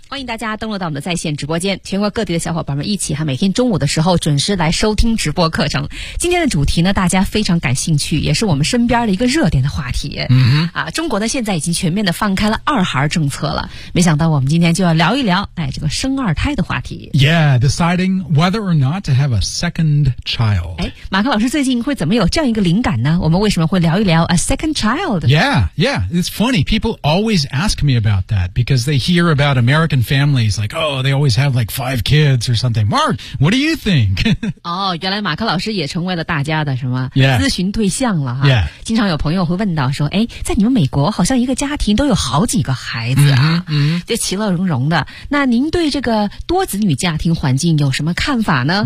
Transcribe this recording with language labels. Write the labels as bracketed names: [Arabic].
[Chinese] 欢迎大家登录到我们的在线直播间，全国各地的小伙伴们一起每天中午的时候准时来收听直播课程。今天的主题呢，大家非常感兴趣，也是我们身边的一个热点的话题。嗯、中国呢现在已经全面的放开了二孩政策了，没想到我们今天就要聊一聊这个生二胎的话题。 [English] Yeah, deciding whether or not to have a second child. [Chinese] 哎，马克老师最近会怎么有这样一个灵感呢？我们为什么会聊一聊 [English] a second child? Yeah, yeah. It's funny. People always ask me about that because they hear about American families like, oh, they always have like 5 kids or something. Mark, what do you think? [Chinese] 哦，原来马克老师也成为了大家的什么、 [English] yeah. [Chinese] 咨询对象了哈。 [English] Yeah. [Chinese] 经常有朋友会问到说，哎，在你们美国好像一个家庭都有好几个孩子啊，嗯、这其乐融融的。那您对这个多子女家庭环境有什么看法呢